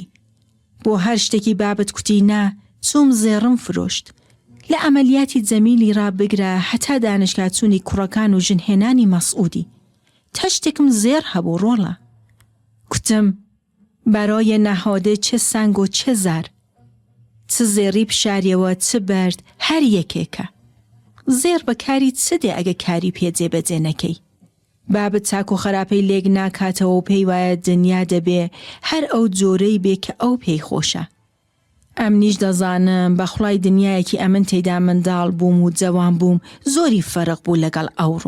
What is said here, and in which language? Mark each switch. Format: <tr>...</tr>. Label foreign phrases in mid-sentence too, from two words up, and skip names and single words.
<ckb>بۆ هەر شتێکی بابت کوتی نا، چوم زێڕم فرۆشت. لە ئەمەلیاتی جەمیلی ڕابگرە هەتا دانشگا چوونی کوڕەکان و ژنهێنانی مەسعودی. تەشتێکم زێر هەبوو ڕۆڵە. کوتم بەرای نەهادێ</ckb> <fa>چه سنگ و چه زەر،</fa> <ckb>چ زێڕی پشاریەوە چ بەرد هەر یەکێکە. زێر بەکاری چ دێ ئەگە کاری پێجێ بەجێ نەکەی؟ بابت چاک و خراپەی لێک ناکاتەوە و پێی وایە دنیا دەبێ هەر ئەو جۆرەی بێ کە ئەو پێی خۆشە. ئەمنیش دەزانم بەخوڵای دنیایەکی ئەمن تێدا منداڵ بووم و جەوان بووم زۆری فەرق بوو لەگەڵ ئەوڕۆ.</ckb>